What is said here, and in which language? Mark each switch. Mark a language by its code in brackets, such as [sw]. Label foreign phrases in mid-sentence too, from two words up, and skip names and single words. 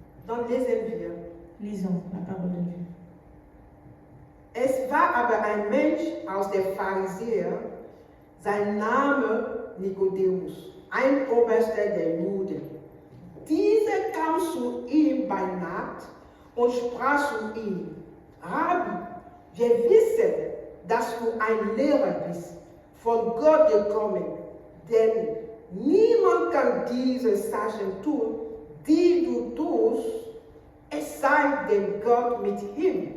[de] Dann lesen wir. [fr] Lisons la parole de Dieu. [de] Es war aber ein Mensch aus der Pharisäer, sein Name Nikodemus, ein Oberster der Juden. Dieser kam zu ihm bei Nacht und sprach zu ihm: Rabbi, wir wissen, dass du ein Lehrer bist, von Gott gekommen, denn niemand kann diese Sachen tun, die du tust, es sei denn Gott mit ihm.